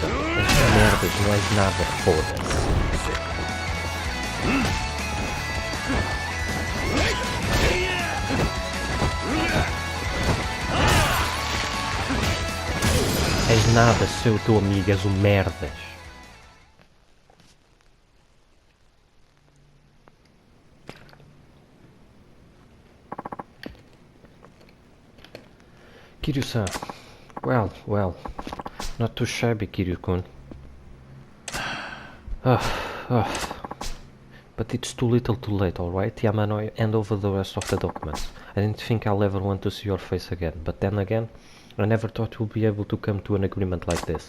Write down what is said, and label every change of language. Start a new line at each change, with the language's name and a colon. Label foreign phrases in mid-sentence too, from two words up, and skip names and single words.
Portuguese: Estas merdas não és nada, foda-se. És nada, seu teu amigo, és um merdas.
English: Kiryu-san, well, not too shabby, Kiryu-kun. But it's too little too late, alright? Yamanoi, hand over the rest of the documents. I didn't think I'll ever want to see your face again, but then again, I never thought we'll be able to come to an agreement like this.